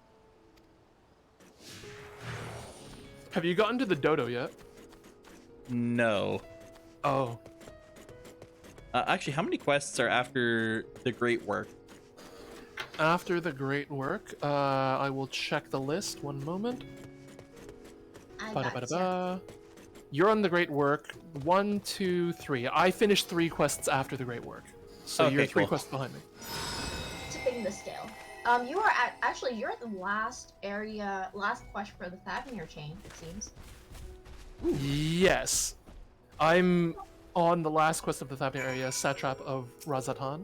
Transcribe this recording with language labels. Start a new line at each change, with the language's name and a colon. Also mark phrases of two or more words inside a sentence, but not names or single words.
English: Have you gotten to the dodo yet? No. Oh. Actually, how many quests are after the Great Work? After the great work, I will check the list. One moment. Ba-da-ba-da-ba. You're on the great work. 1, 2, 3. I finished 3 quests after the great work, so Okay, you're 3 cool. quests behind me. Tipping the scale. You are you're at the last quest for the Thavnir chain, it seems. Yes, I'm on the last quest of the Thavnir area, Satrap of Razatan.